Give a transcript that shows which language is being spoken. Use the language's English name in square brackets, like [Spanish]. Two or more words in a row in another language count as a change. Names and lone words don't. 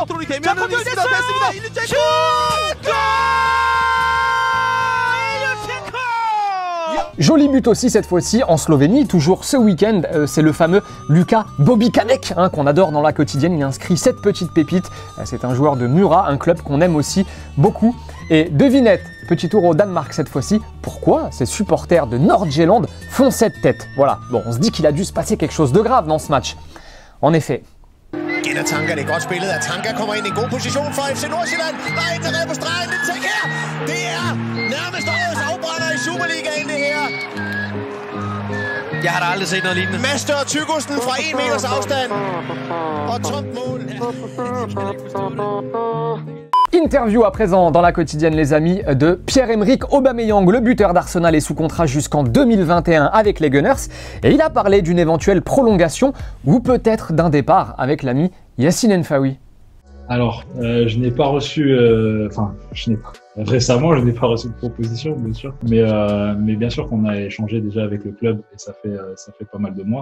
[French] Joli but aussi cette fois-ci en Slovénie, toujours ce week-end, c'est le fameux Luka Bobikanek qu'on adore dans la quotidienne. Il inscrit cette petite pépite, c'est un joueur de Mura, un club qu'on aime aussi beaucoup. Et devinette, petit tour au Danemark cette fois-ci, pourquoi ces supporters de Nord-Jylland font cette tête? Voilà, bon, on se dit qu'il a dû se passer quelque chose de grave dans ce match. En effet. [Danish] Gælder Tanka, det er godt spillet, at Tanka kommer ind i en god position for FC Nordsjælland. Der er ikke på stregen, den ting her. Det er nærmest årets afbrænder i Superligaen, det her. Jeg har da aldrig set noget lignende. Master og Tykkelsen fra 1 meters afstand. Og tomt mål. [French] Interview à présent dans la quotidienne les amis de Pierre-Emerick Aubameyang, le buteur d'Arsenal est sous contrat jusqu'en 2021 avec les Gunners et il a parlé d'une éventuelle prolongation ou peut-être d'un départ avec l'ami Yacine N'Faoui. Alors, je n'ai pas reçu, récemment, je n'ai pas reçu de proposition, bien sûr, mais bien sûr qu'on a échangé déjà avec le club et ça fait pas mal de mois.